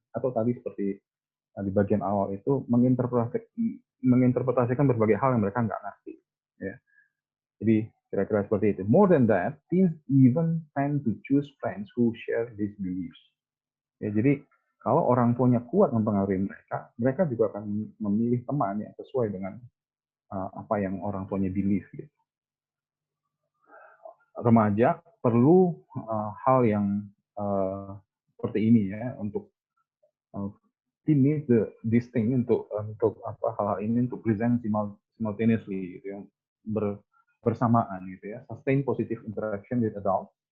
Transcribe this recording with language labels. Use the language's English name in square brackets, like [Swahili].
[Indonesian] Atau tadi seperti di bagian awal itu menginterpretasikan berbagai hal yang mereka nggak ngerti. Ya. Jadi kira-kira seperti itu. [English] More than that, teens even tend to choose friends who share these beliefs. [Indonesian] Ya, jadi kalau orang tuanya kuat mempengaruhi mereka, mereka juga akan memilih teman yang sesuai dengan apa yang orang tuanya believe. Gitu. Remaja perlu hal yang seperti ini ya untuk ini this thing untuk apa hal ini untuk [English] present simultaneously [Indonesian] gitu ya, bersamaan gitu ya, [English] sustain positive interaction with adults.